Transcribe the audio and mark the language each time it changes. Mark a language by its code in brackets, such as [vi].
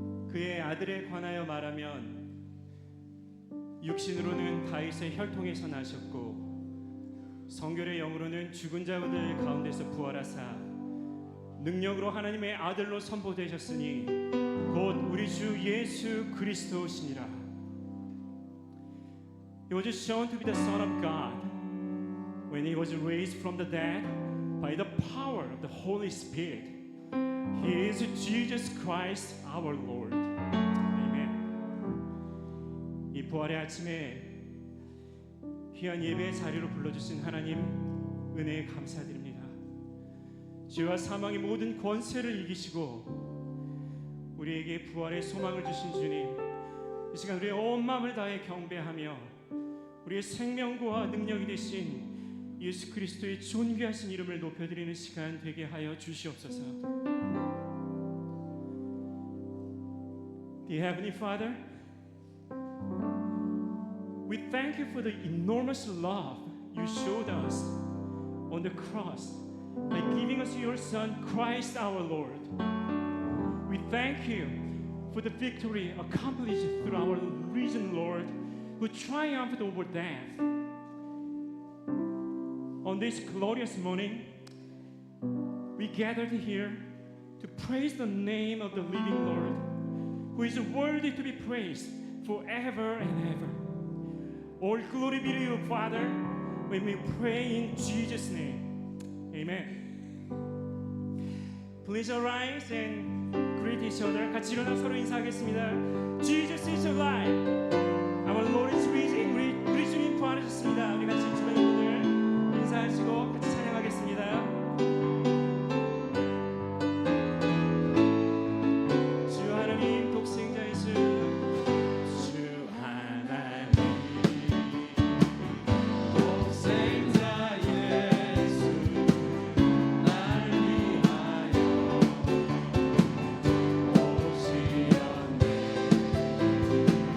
[ko] 그의 아들에 관하여 말하면 육신으로는 다윗의 혈통에서 나셨고 성결의 영으로는 죽은 자들 가운데서 부활하사 능력으로 하나님의 아들로 선포되셨으니 곧 우리 주 예수 그리스도시니라. [en] He was shown to be the Son of God when he was raised from the dead by the power of the Holy Spirit. He is Jesus Christ our Lord. Amen. [ko] 이 부활의 아침에 귀한 예배의 자리로 불러주신 하나님 은혜에 감사드립니다. 죄와 사망의 모든 권세를 이기시고 우리에게 부활의 소망을 주신 주님, 이 시간 우리의 온 마음을 다해 경배하며 우리의 생명과 능력이 되신 예수 그리스도의 존귀하신 이름을 높여드리는 시간 되게 하여 주시옵소서. [en] Dear Heavenly Father, we thank you for the enormous love you showed us on the cross by giving us your Son, Christ our Lord. We thank you for the victory accomplished through our risen Lord, who triumphed over death. On this glorious morning, we gathered here to praise the name of the living Lord, who is worthy to be praised forever and ever. All glory be to you, Father, when we pray in Jesus' name. Amen. Please arise and greet each other. [ko] 같이 일어나 서로 인사하겠습니다. [en] Jesus is alive. Our Lord is risen. [ko] 우리 주님 부활하셨습니다. 우리 같이 주변 분들 인사하시고 같이 찬양하겠습니다. 주 하나님 독생자 예수, 주 하나님 독생자 예수, 날 위하여 오시었네.